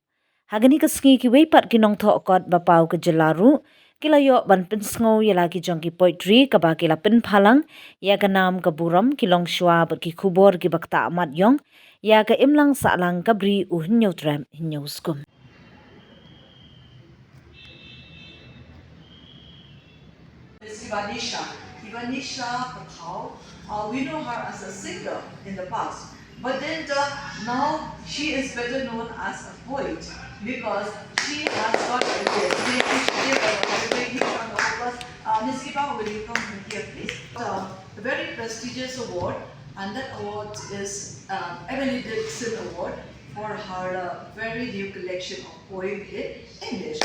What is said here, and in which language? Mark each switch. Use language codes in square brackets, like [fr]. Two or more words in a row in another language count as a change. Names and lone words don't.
[kha] Hagani ke sngi ki weipat ki nong tho kot bapau ke jelaru kilayo ban pinsngau ya lagi jongki poetry kaba kila pinphalang ya ka nam ka buram kilong shwa bat ki khubor ki bakta amat yong ya ka imlang salang kabri u hinyotram hinyoskum. [en] Ivanisha Pathau, we know her as a singer in the past, but then now she is better known as a poet because she has got Ms. Kipa, will you come here please? A very prestigious award, and that award is Emily Dixon Award for her very new collection of poems in English.